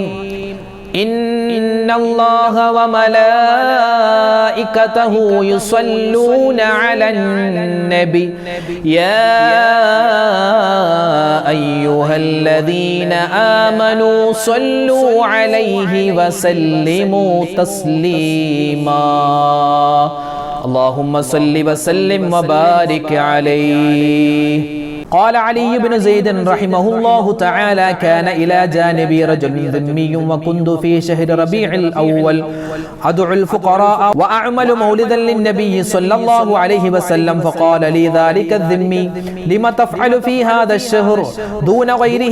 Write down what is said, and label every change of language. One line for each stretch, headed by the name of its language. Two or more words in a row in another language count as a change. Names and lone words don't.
Arabic: إن الله وملائكته يصلون على النبي يا أيها الذين آمنوا صلوا عليه وسلموا تسليما. اللهم صل وسلم وبارك عليه. قال علي بن زيد رحمه الله تعالى: كان إلى جانبي رجل ذمي وكنت في شهر ربيع الأول أدعو الفقراء وأعمل مولدا للنبي صلى الله عليه وسلم، فقال لي ذلك الذمي: لما تفعل في هذا الشهر دون غيره؟